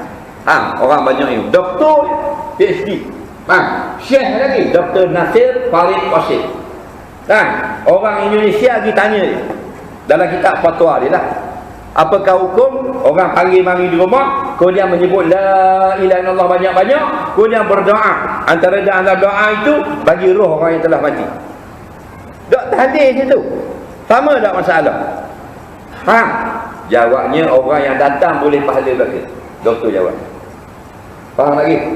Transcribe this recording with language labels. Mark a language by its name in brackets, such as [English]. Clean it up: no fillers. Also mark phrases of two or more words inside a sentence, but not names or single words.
[Malay] Orang banyak ni. Doktor PhD. Syekh lagi Dr. Nasir Farid Wasil. Orang Indonesia pergi tanya dia dalam kitab fatwa dia lah. Apakah hukum orang panggil mari di rumah, kemudian menyebut [Arabic] لا إله إلا الله [Malay] banyak-banyak, kemudian berdoa. Antara dalam doa itu bagi roh orang yang telah mati. Tak hadis itu. Sama tak masalah? Faham? Jawabnya orang yang datang boleh pahala bagi. Doktor jawab. Faham lagi?